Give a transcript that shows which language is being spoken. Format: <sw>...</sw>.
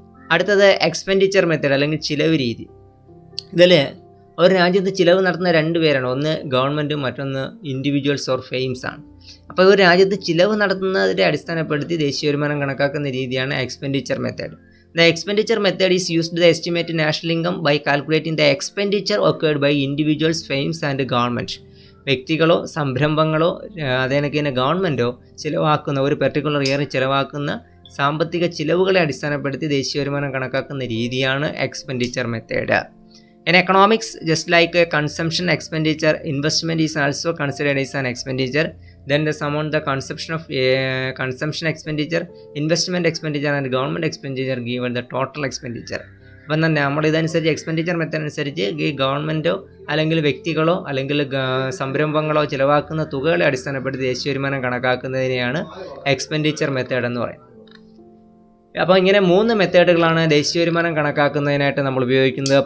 <ml>അടുത്തത് expenditure method അല്ലെങ്കിൽ ചിലവ് രീതി. ഇതിൽ ഒരു രാജ്യത്ത് ചിലവ് നടത്തുന്ന രണ്ട് പേരാണ്. ഒന്ന് ഗവൺമെൻറ്റും മറ്റൊന്ന്</ml> <en>individuals or firms</en> <ml>ആണ്. അപ്പോൾ ഒരു രാജ്യത്ത് ചിലവ് നടത്തുന്നതിനെ അടിസ്ഥാനപ്പെടുത്തി ദേശീയ വരുമാനം കണക്കാക്കുന്ന രീതിയാണ് expenditure method.</ml> <en>The expenditure method is used to estimate national income by calculating the expenditure occurred by individuals, firms and government. വ്യക്തികളോ സംരംഭങ്ങളോ അതേനൊക്കെ തന്നെ ഗവൺമെൻറ്റോ ചിലവാക്കുന്ന ഒരു പെർട്ടിക്കുലർ ഇയറിൽ ചിലവാക്കുന്ന സാമ്പത്തിക ചിലവുകളെ അടിസ്ഥാനപ്പെടുത്തി ദേശീയ വരുമാനം കണക്കാക്കുന്ന രീതിയാണ് expenditure method. In economics, just like a consumption expenditure, investment is also considered as an expenditure. Then the sum on the consumption expenditure, investment expenditure and government expenditure given the total expenditure.</en> <ml>അപ്പം തന്നെ നമ്മൾ ഇതനുസരിച്ച് expenditure method അനുസരിച്ച് ഈ ഗവൺമെൻറ്റോ അല്ലെങ്കിൽ വ്യക്തികളോ അല്ലെങ്കിൽ സംരംഭങ്ങളോ ചിലവാക്കുന്ന തുകകളെ അടിസ്ഥാനപ്പെടുത്തി ദേശീയ വരുമാനം കണക്കാക്കുന്നതിനെയാണ് എക്സ്പെൻഡിച്ചർ മെത്തേഡ് എന്ന് പറയുന്നത്. അപ്പോൾ ഇങ്ങനെ 3 മെത്തേഡുകളാണ് ദേശീയ വരുമാനം കണക്കാക്കുന്നതിനായിട്ട് നമ്മൾ ഉപയോഗിക്കുന്നത്.</ml>